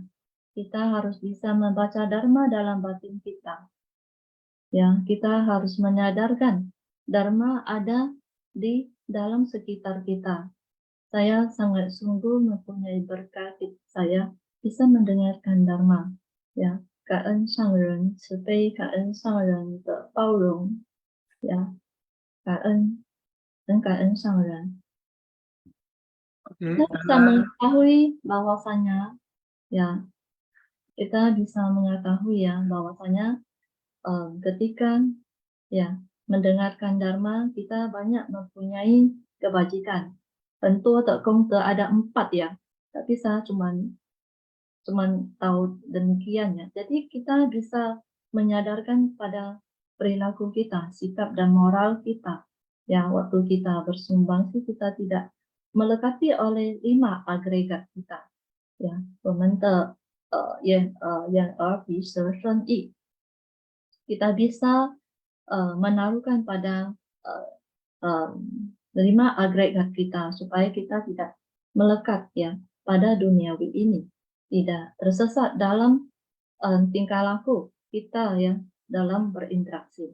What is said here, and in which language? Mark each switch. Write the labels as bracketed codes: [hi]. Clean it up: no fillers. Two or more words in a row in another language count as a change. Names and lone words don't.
[id] Kita harus bisa membaca Dharma dalam batin kita. Ya, kita harus menyadarkan Dharma ada di dalam sekitar kita. Saya sangat sungguh mempunyai berkat, saya bisa mendengarkan Dharma. Ya, [zh] 感恩上人慈悲，感恩上人的包容，呀，感恩，很感恩上人。 [id] kita bisa mengetahui bahwasanya, ya, kita bisa mengetahui ya bahwasanya ketika, ya, mendengarkan Dharma, kita banyak mempunyai kebajikan. Tentu komte ada 4 ya, tapi saya cuman tahu demikian ya. Jadi kita bisa menyadarkan pada perilaku kita, sikap dan moral kita. Ya, waktu kita bersumbang sih kita tidak melekati oleh 5 agregat kita. Ya, [zh] 我们的眼耳鼻舌身意 [id] kita bisa menaruhkan pada 5 agregat kita supaya kita tidak melekat ya pada duniawi ini, tidak tersesat dalam tingkah laku kita ya dalam berinteraksi.